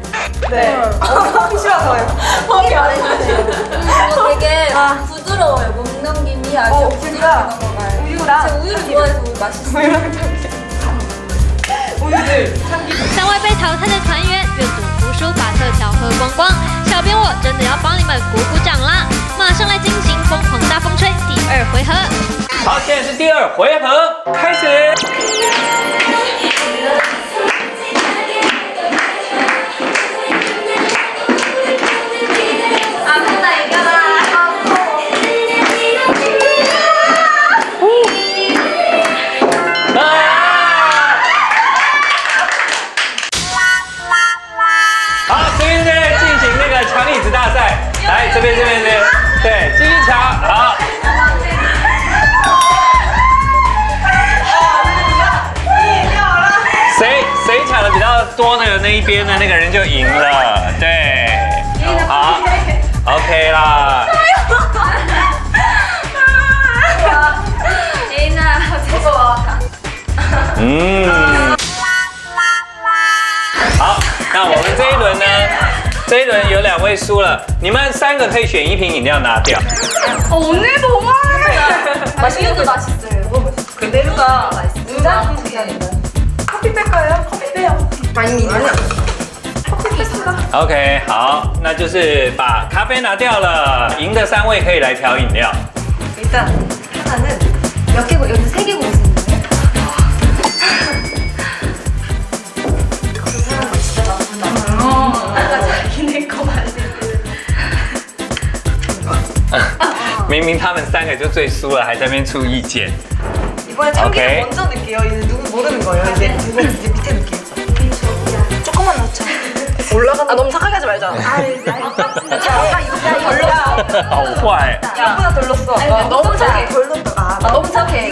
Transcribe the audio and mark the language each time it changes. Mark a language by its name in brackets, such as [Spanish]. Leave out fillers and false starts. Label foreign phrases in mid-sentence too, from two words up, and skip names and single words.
[Korean] 네. 커피 싫어서요. 커피 안 해주지. 이거 되게 부드러워요. 못 넘김이 아주 부드러운 거가요. 우유랑 제가 우유를 좋아해서 우유 맛있어요. [Chinese] 尚未被淘汰的团员，愿赌服输，把特调喝光光。小编我真的要帮你们鼓鼓掌啦！马上来进行疯狂大风吹第2回合。好，现在是第2回合，开始。 [Korean] 아무나 이겨라. 아! [Chinese] 好，这边在进行那个抢椅子大赛，来这边，对，继续抢，好。谁抢的比较多的那一边的那个人就赢了，对，好 ，OK 啦。 [Korean] 예인아, 무서워. [Chinese] 好，那我们这一轮呢？这一轮有2位输了，你们3个可以选1瓶饮料拿掉。 [Korean] 오늘 너무 맛있는 거 맛있어요. 그대로가 맛있어요. 커피 뺄까요? 커피 빼요. 아니. 커피 뺐습니다. [Chinese] OK， 好，那就是把咖啡拿掉了，赢的3位可以来调飲料。 [Korean] 일단 하나는 몇 개고 여기 3개 고르시는 거예요? 그거 사람 맛있다. 아까 자기네 거 만들 [Chinese] 明明他们3个就最输了，还在那边出意见。 [Korean] 이번에 참기름 오케이. 먼저 넣을게요. 이제 누구 모르는 거예요. 이제 누구 이제 밑에 넣을게요. 조금만 넣자. 올라가는. 아 너무 착하게 하지 말자. 아 이거 걸렸어. [Chinese] 好坏。 [Korean] 이거보다 덜 넣었어. 너무 착해. 덜 넣었다. 아 너무 착해.